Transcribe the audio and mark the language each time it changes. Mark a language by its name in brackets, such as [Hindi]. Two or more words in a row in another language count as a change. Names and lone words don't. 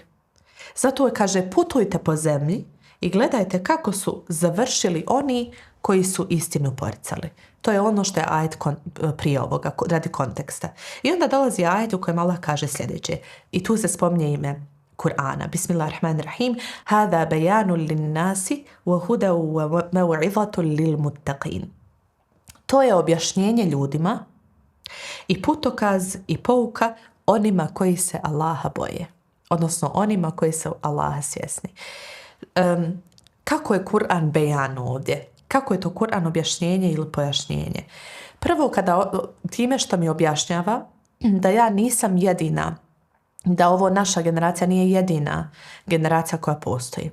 [Bosnian] Zato je, kaže, putujte po zemlji i gledajte kako su završili oni koji su istinu poricali. To je ono što je ajet prije ovoga, radi konteksta. I onda dolazi ajet u kojem Allah kaže sljedeće. I tu se spominje ime Kur'ana. [Arabic] Bismillahirrahmanirrahim. هذا بيان للناس وهدى وموعظة للمتقين. [Bosnian] To je objašnjenje ljudima i putokaz i pouka onima koji se Allaha boje. Odnosno onima koji su Allaha svjesni. Kako je Kur'an bejan ovdje? Kako je to Kur'an objašnjenje ili pojašnjenje? Prvo, kada time što mi objašnjava da ja nisam jedina, da ovo naša generacija nije jedina generacija koja postoji.